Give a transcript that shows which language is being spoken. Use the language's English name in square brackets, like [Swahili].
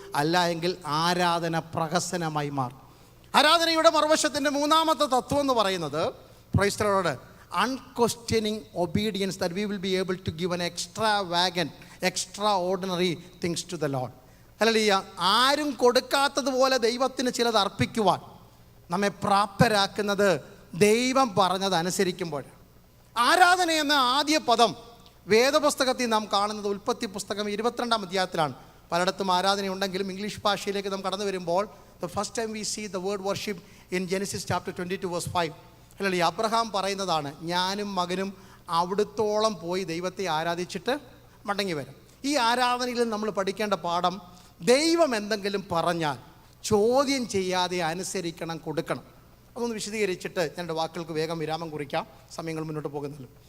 [Malayalam] അല്ല എങ്കിൽ ആരാധന പ്രഹസനമായി മാറും. ആരാധനയുടെ മറുവശത്തിൻ്റെ മൂന്നാമത്തെ തത്വം എന്ന് പറയുന്നത്, [English] Praise the lord, unquestioning obedience, that we will be able to give an extraordinary things to the lord. Hallelujah. [Malayalam] ആരും കൊടുക്കാത്തതുപോലെ ദൈവത്തിന് ചിലത് അർപ്പിക്കുവാൻ നമ്മെ പ്രാപ്തരാക്കുന്നത് ദൈവം പറഞ്ഞത് അനുസരിക്കുമ്പോൾ. ആരാധന എന്ന ആദ്യ പദം വേദപുസ്തകത്തിൽ നാം കാണുന്നത് ഉൽപ്പത്തി പുസ്തകം 22-ാം അധ്യായത്തിലാണ്. പലയിടത്തും ആരാധനയുണ്ടെങ്കിലും ഇംഗ്ലീഷ് ഭാഷയിലേക്ക് നാം കടന്നു വരുമ്പോൾ [English] the first time we see the word worship in Genesis chapter 22 verse 5. [Malayalam] അല്ലെങ്കിൽ അബ്രഹാം പറയുന്നതാണ്, ഞാനും മകനും അവിടുത്തോളം പോയി ദൈവത്തെ ആരാധിച്ചിട്ട് മടങ്ങി വരും. ഈ ആരാധനയിൽ നമ്മൾ പഠിക്കേണ്ട പാഠം, ദൈവം എന്തെങ്കിലും പറഞ്ഞാൽ ചോദ്യം ചെയ്യാതെ അനുസരിക്കണം, കൊടുക്കണം. അതൊന്ന് വിശദീകരിച്ചിട്ട് ഞാൻ എൻ്റെ വാക്കുകൾക്ക് വേഗം വിരാമം കുറിക്കാം, സമയങ്ങൾ മുന്നോട്ട് പോകുന്നല്ലോ.